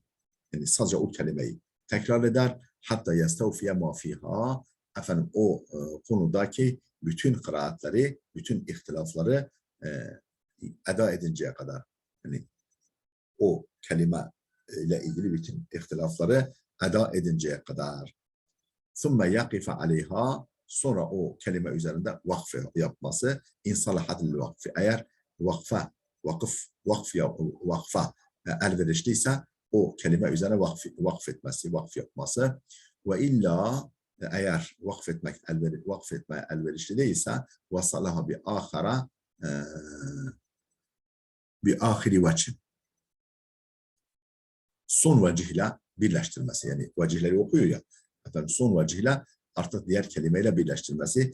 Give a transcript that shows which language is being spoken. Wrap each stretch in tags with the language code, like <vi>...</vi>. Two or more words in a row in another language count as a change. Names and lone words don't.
<tr>Yani sadece o kelimeyi tekrar eder. Hatta</tr> <ar>يستوفي ما فيها,</ar> <tr>efendim o konudaki bütün kıraatleri, bütün ihtilafları eda edinceye kadar, yani o kelime ile ilgili bütün ihtilafları eda edinceye kadar.</tr> <ar>ثُمَّ يَقِفَ عَلَيْهَا,</ar> <tr>sonra o kelime üzerinde vakf yapması.</tr> <ar>إن صلحت للوقف,</ar> <tr>eğer vakfa elverişliyse o kelime üzerine vakf yapması.</tr> <ar>وإلا,</ar> <tr>eğer vakfetmeye elverişli değilse</tr> <ar>وصلها بآخر وجه,</ar> <tr>son vecihle birleştirmesi, yani vecihleri okuyor ya, efendim son vecihle artık diğer kelimeyle birleştirmesi.</tr>